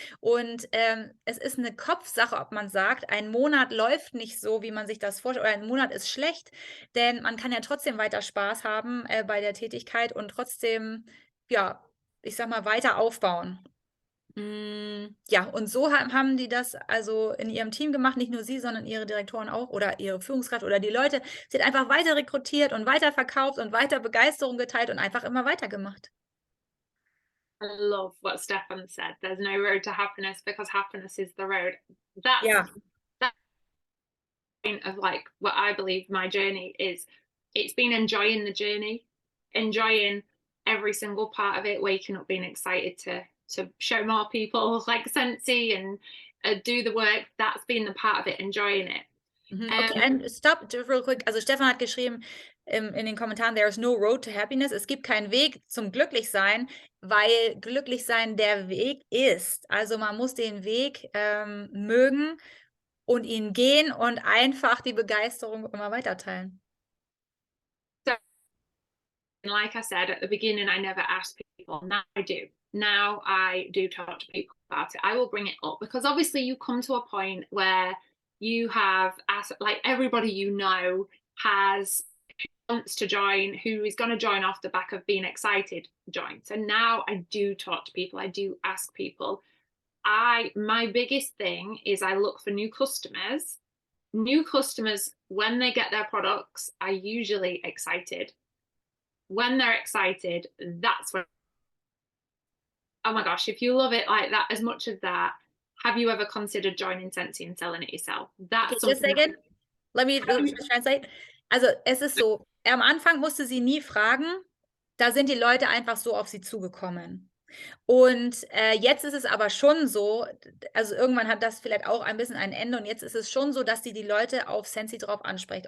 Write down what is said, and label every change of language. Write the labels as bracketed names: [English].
[German] Und es ist eine Kopfsache, ob man sagt, ein Monat läuft nicht so, wie man sich das vorstellt, oder ein Monat ist schlecht, denn man kann ja trotzdem weiter Spaß haben bei der Tätigkeit und trotzdem, ja, ich sag mal, weiter aufbauen. Ja, und so haben die das also in ihrem Team gemacht, nicht nur sie, sondern ihre Direktoren auch oder ihre Führungskraft oder die Leute. Sie hat einfach weiter rekrutiert und weiter verkauft und weiter Begeisterung geteilt und einfach immer weitergemacht. [English] I love what Stefan said. There's no road to happiness because happiness is the road. That's [German] Ja. [English] that point of like what I believe my journey is. It's been enjoying the journey, enjoying every single part of it, waking up being excited to show more people like Sensi and do the work. That's been the part of it, enjoying it. Okay, and stop real quick. [German] Also Stefan hat geschrieben in den Kommentaren, [English] there is no road to happiness. [German] Es gibt keinen Weg zum Glücklichsein, weil Glücklichsein der Weg ist. Also man muss den Weg mögen und ihn gehen und einfach die Begeisterung immer weiter teilen. [English] So, like I said at the beginning, I never asked people. Now I do. Now I do talk to people about it. I will bring it up because obviously you come to a point where you have asked, like everybody you know has wants to join, who is going to join off the back of being excited join. So now I do talk to people. I do ask people. My biggest thing is I look for new customers. New customers, when they get their products, are usually excited. When they're excited, that's when, oh my gosh, if you love it like that, as much as that, have you ever considered joining Sensi and selling it yourself? That's okay, just a second. Let me translate. [German] Also es ist so, am Anfang musste sie nie fragen, da sind die Leute einfach so auf sie zugekommen. Und jetzt ist es aber schon so, also irgendwann hat das vielleicht auch ein bisschen ein Ende und jetzt ist es schon so, dass die Leute auf Sensi drauf anspricht.